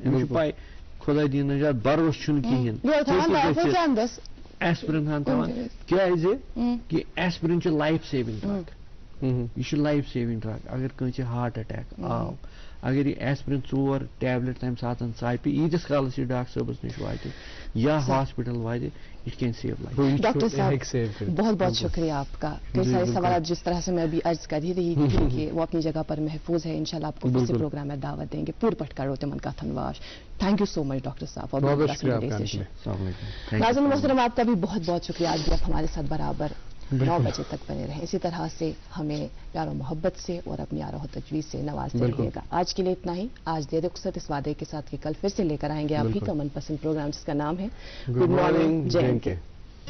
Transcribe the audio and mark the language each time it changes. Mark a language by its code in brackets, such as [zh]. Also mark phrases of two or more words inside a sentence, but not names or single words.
[ks] أمِس چھُ پاے خۄدا دِیِن نجات بروسہٕ چھُنہٕ کِہیٖنۍ ایسپرین ہن تھاوان کیازِ کہِ ایسپرین چھُ [en] life saving drug. [ks] یہ چھُ [en] life saving drug. [ks] اگر کٲنٛسہِ [en] heart attack [ks] آو اگر یہ ایسپرین 4 ٹیبلٹ تمہِ ساتہٕ ژاپہِ ییٖتِس کالس یہ ڈاکٹر صٲبس نِش واتہِ یا ہاسپٹل واتہِ [en] it can save life. [ur] ڈاکٹر صاحب بہت بہت شکریہ آپ کا. کئی سارے سوالات جس طرح سے میں ابھی عرض کر ہی رہی تھی کہ وہ اپنی جگہ پر محفوظ ہے. انشاءاللہ آپ کو کسی پروگرام میں دعوت دیں گے [ks] پور پٹ کرو تمن کتھن واش. [en] Thank you so much [ur] ڈاکٹر صاحب. ناظرین محترم آپ کا بھی بہت بہت شکریہ. آج بھی آپ ہمارے ساتھ برابر 9 بجے تک بنے رہیں. اسی طرح سے ہمیں پیار و محبت سے اور اپنی آراہ و تجویز سے نوازتے رہیے گا. آج کے لیے اتنا ہی. آج دے رخصت اس وعدے کے ساتھ کہ کل پھر سے لے کر آئیں گے آپ کی کا من پسند پروگرام جس کا نام ہے گڈ مارننگ جے این کے.